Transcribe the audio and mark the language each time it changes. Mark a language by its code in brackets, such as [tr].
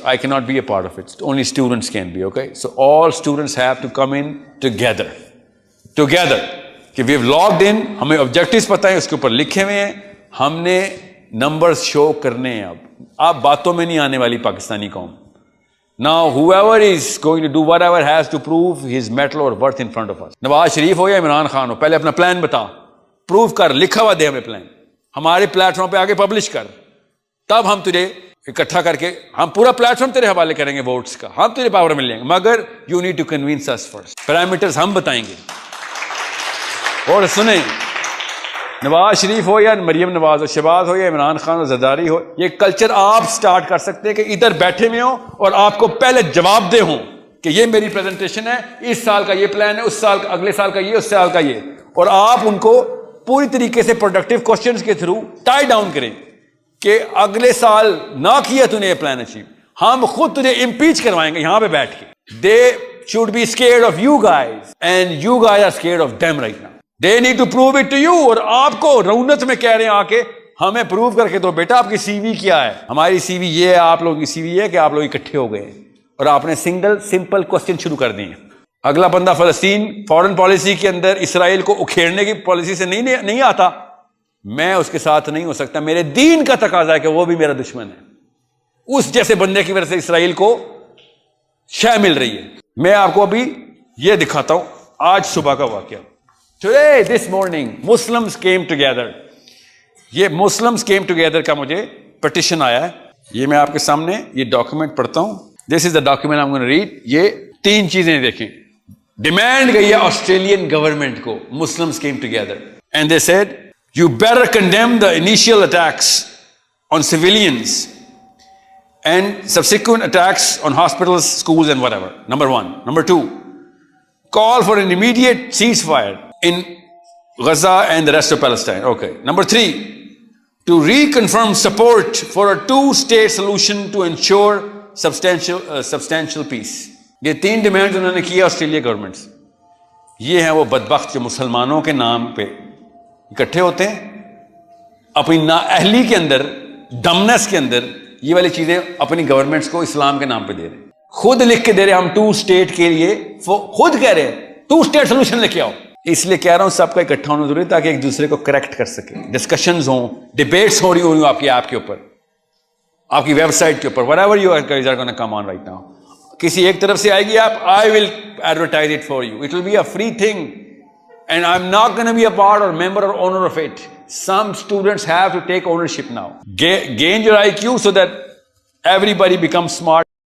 [en] I کی not be a part of it, only students can be. Okay, so all students have to come in together کہ we have logged in. [ur] ہمیں objectives پتہ ہیں, اس کے اوپر لکھے ہوئے ہیں, ہم نے نمبرز شو کرنے ہیں. اب آپ باتوں میں نہیں آنے والی پاکستانی قوم. [en] Now whoever is going to do whatever has to prove his metal or worth in front of us. [ur] Nawaz Sharif ہو یا عمران خان ہو, پہلے اپنا پلان بتا, پروو کر, لکھا ہوا دے ہمیں پلان, ہمارے پلیٹ فارم پہ آگے پبلش کر, تب ہم تجھے اکٹھا کر کے ہم پورا پلیٹ فارم تیرے حوالے کریں گے ووٹس کا, ہم تیرے پاور میں لیں گے. [en] مگر you need to convince us first. [ur] Parameters ہم بتائیں گے. اور سنیں, نواز شریف ہو یا مریم نواز ہو, شہباز ہو یا عمران خان ہو, زرداری ہو, یہ کلچر آپ سٹارٹ کر سکتے ہیں کہ ادھر بیٹھے ہوئے ہوں اور آپ کو پہلے جواب دے ہوں کہ یہ میری پریزنٹیشن ہے, اس سال کا یہ پلان ہے, اس سال کا, اگلے سال کا یہ, اس سال کا یہ, اور آپ ان کو پوری طریقے سے پروڈکٹیو کوشچنز کے تھرو ٹائی ڈاؤن کریں کہ اگلے سال نہ کیا تو نے یہ پلان اچیو, ہم خود تجھے امپیچ کروائیں گے یہاں پہ بیٹھ کے. [en] They should be scared of you guys and you guys are scared of them right now. They need to prove it to you. [ur] اور آپ کو رونت میں کہہ رہے ہیں آ کے ہمیں پروو کر کے دو بیٹا آپ کی سی وی کیا ہے. ہماری سی وی یہ ہے, آپ لوگوں کی سی وی یہ ہے کہ آپ لوگ اکٹھے ہو گئے اور آپ نے سمپل کوسچن شروع کر دیے. اگلا بندہ فلسطین فورن پالیسی کے اندر اسرائیل کو اکھیڑنے کی پالیسی سے نہیں آتا, میں اس کے ساتھ نہیں ہو سکتا. میرے دین کا تقاضا ہے کہ وہ بھی میرا دشمن ہے. اس جیسے بندے کی وجہ سے اسرائیل کو شے مل رہی ہے. میں آپ کو ابھی یہ دکھاتا ہوں آج صبح کا واقعہ. [en] Today, this morning, Muslims came together. [ur] یہ [en] Muslims came together [ur] کا مجھے پٹیشن آیا ہے. یہ میں آپ کے سامنے یہ ڈاکیومنٹ پڑھتا ہوں. [en] This is the document I'm going to read. [ur] یہ 3 چیزیں دیکھیں. ڈیمانڈ گئی ہے آسٹریلین گورنمنٹ کو. [en] Muslims came together and they said, you better condemn the initial attacks on civilians and subsequent attacks on hospitals, schools and whatever. Number 1. Number 2, call for an immediate ceasefire in Gaza and the rest of Palestine. Okay. Number 3, to reconfirm support for a 2-state solution to ensure substantial peace. [ur] یہ 3 demand انہوں نے کیا Australia government سے. یہ ہیں وہ بدبخت جو مسلمانوں کے نام پہ اکٹھے ہوتے ہیں, اپنی نااہلی کے اندر, ڈمنس کے اندر یہ والی چیزیں اپنی گورنمنٹس کو اسلام کے نام پہ دے رہے ہیں. خود لکھ کے دے رہے ہیں ہم 2 اسٹیٹ کے لیے, خود کہہ رہے ہیں 2 اسٹیٹ سولوشن لے کے آؤ. اس لیے کہہ رہا ہوں سب کا اکٹھا ہونا ضروری ہے تاکہ ایک دوسرے کو کریکٹ کر سکے. ڈسکشنز ہوں, ڈیبیٹس ہو رہی ہوں آپ کی ایپ کے اوپر, آپ کی ویب سائٹ کے اوپر, [en] whatever you are going to come on right now. [ur] کسی ایک طرف سے آئے گی آپ, [en] I will advertise it for you. It will be a free thing and I'm not going to be a part or member or owner of it. Some students have to take ownership now. Gain your IQ so that everybody becomes smart.